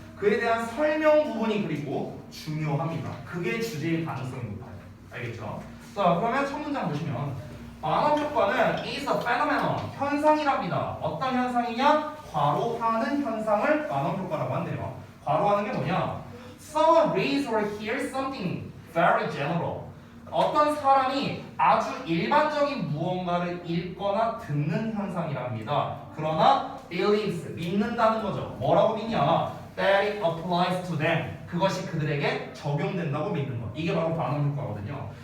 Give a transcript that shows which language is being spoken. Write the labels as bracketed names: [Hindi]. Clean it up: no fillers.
[Korean] 그에 대한 설명 부분이 그리고 중요합니다. 그게 주제일 가능성이 높아요. 알겠죠? 자, 그러면 첫 문장 보시면 반업 효과는 [English] is a phenomenon, [Korean] 현상이랍니다. 어떤 현상이냐? 과로하는 현상을 반업 효과라고 한대요. 과로하는 게 뭐냐? [English] Someone reads or hears something very general. [Korean] 어떤 사람이 아주 일반적인 무언가를 읽거나 듣는 현상이랍니다. 그러나 believes, 믿는다는 거죠. 뭐라고 믿냐? [English] That it applies to them. [Korean] 그것이 그들에게 적용된다고 믿는 것. 이게 바로 반업 효과거든요.